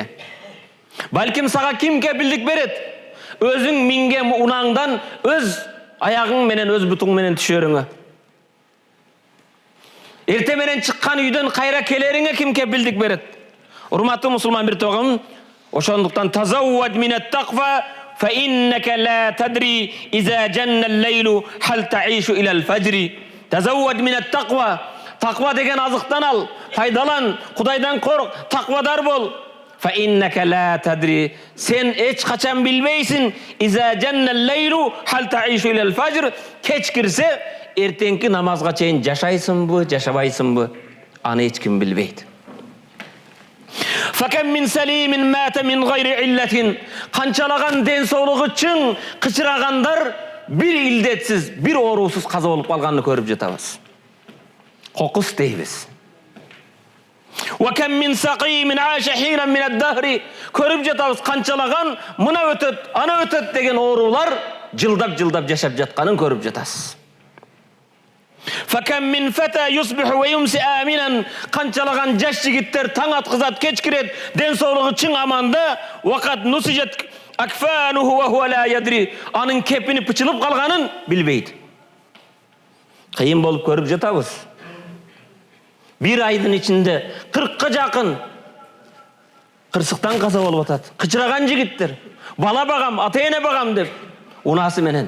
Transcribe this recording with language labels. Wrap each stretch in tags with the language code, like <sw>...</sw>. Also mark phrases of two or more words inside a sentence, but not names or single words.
<ky>Балким сага ким кепилдик берет? Өзүң минген унаңдан өз аягың менен, өз бутуң менен түшөрүңө. Эрте менен чыккан үйдөн кайра келериңе ким кепилдик берет? Урматтуу мусулман бир тууган, ошондуктан</ky> <ar>تزود من التقوى فإنك لا تدري إذا جن الليل هل تعيش إلى الفجر. تزود من التقوى.</ar> <ky>Тaqва деген азыктан ал, пайдалан, Кудайдан корк, тaqвадар бол.</ky> <ar>فإنك لا تدري.</ar> <ky>Сен эч качан билбейсиң.</ky> <ar>إذا جن الليل هل تعيش إلى الفجر.</ar> <ky>Кеч кирсе, эртеңки намазга чейин жашайсыңбы, жашабайсыңбы? Аны эч ким билбейт.</ky> <ar>فكم من سليم مات من غير علة.</ar> <ky>Канчалаган ден соолугу чың кычырагандар бир илдетсиз, бир оорусуз каза болуп калганын көрүп жатабыз. Кокус дейбиз.</ky> <ar>وكم من سقيم عاش حينا من الدهر.</ar> <ky>Көрүп жатабыз канчалаган мына өтөт, ана өтөт деген оорулар жылдап жашап жатканын көрүп жатасыз.</ky> <ar>فكم من فتى يصبح ويمسي آمنا.</ar> <ky>Канчалаган жаш жигиттер таң аткызат, кеч кирет, ден соолугу чың аманда,</ky> <ar>وقد نسجت أكفانه وهو لا يدري.</ar> <ky>Анын кепини пычылып калганын билбейт. Кыйын болуп көрүп жатабыз. Bir айдын ичинде 40-ка жакын кырсыктан каза болуп атат. Кычыраган жигиттер, бала багам, ата-эне багам деп унаасы менен.</ky>